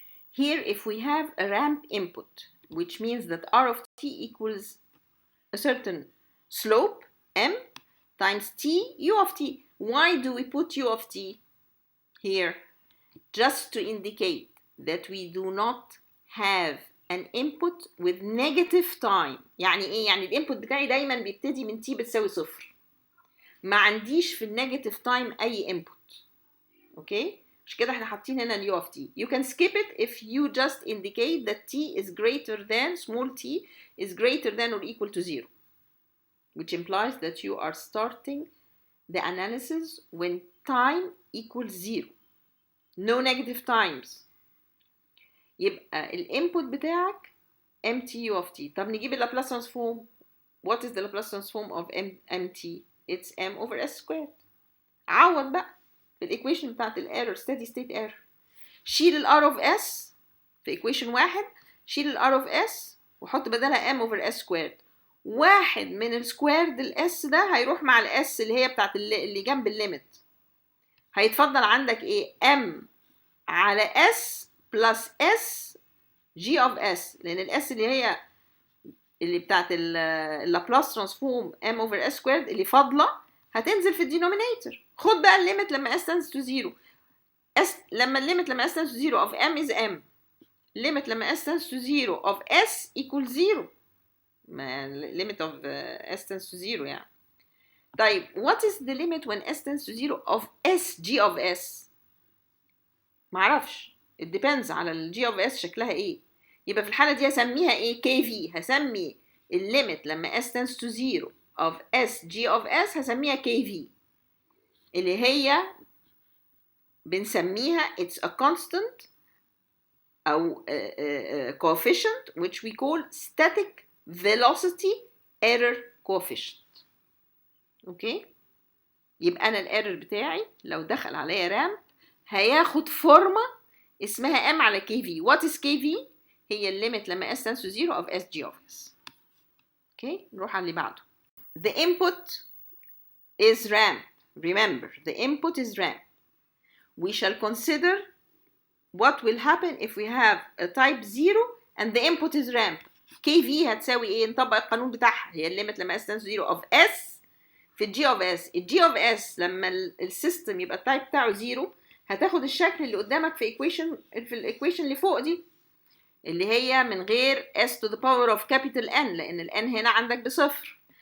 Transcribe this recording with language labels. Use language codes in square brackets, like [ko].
[en] Here if we have a ramp input, which means that r of t equals a certain slope m times t u of t. Why do we put u of t here? Just to indicate that we do not have an input with negative time. [ar] يعني ايه؟ يعني الانبوت بتاعي دايما بيبتدي من t بتساوي 0. ما عنديش في النيجاتيف تايم اي [en] input. [ar] اوكي، مش كده احنا حاطين هنا اليو of t. [en] You can skip it if you just indicate that t is greater than, small t is greater than or equal to 0, which implies that you are starting the analysis when time equals 0. No negative times. [ar] يبقى الانبوت بتاعك mtu of t. طب نجيب اللابلاس ترانسفورم. [en] What is the Laplace transform of mt? It's m over s squared. [ar] عوض بقى في الايكويشن بتاعت الايرور [en] steady state error. [ar] شيل الار اوف اس في ايكويشن 1، شيل الار اوف اس وحط بدلها [en] m over s squared. [ar] واحد من السكويرد الاس ده هيروح مع الاس اللي هي بتاعت اللي جنب الليمت. هيتفضل عندك ايه؟ [en] m [ar] على [en] s plus s g of s، [ar] لان الاس اللي هي اللي بتاعت اللابلاس ترانسفورم m over s squared اللي فاضله هتنزل في الدينومينيتور. خد بقى الليمت لما [en] s tends to 0. [ar] لما الليمت لما [en] s tends to 0 of m is m. [ar] limit لما s tends to 0 of s equals 0. [en] limit of s tends to 0 [ar] يعني. طيب [en] what is the limit when s tends to 0 of s g of s؟ [ar] معرفش. [en] it depends [ar] على ال [en] g of s [ar] شكلها ايه. يبقى في الحالة دي هسميها ايه؟ kv. هسمي الليمت لما s tends to 0 of s g of s هسميها kv، اللي هي بنسميها [en] it's a constant [ar] أو coefficient [en] which we call static velocity error coefficient. [ar] اوكي، يبقى انا الايرور بتاعي لو دخل عليا رامب هياخد فورمه اسمها m على kv. [en] what is kv؟ [ar] هي الليمت لما [en] s tends to 0 of s g of s. [ar] اوكي، نروح على اللي بعده. [en] the input is ramp. remember the input is ramp. we shall consider what will happen if we have a type 0 and the input is ramp. [ar] kv هتساوي ايه؟ نطبق القانون بتاعها. هي الليمت لما [en] s tends to 0 of s [ar] في الجي اوف اس. الجي اوف اس لما السيستم يبقى التايب بتاعه 0 هتاخد الشكل اللي قدامك في الايكويشن اللي فوق دي، اللي هي من غير s to the power of capital N، لان ال N هنا عندك بصفر.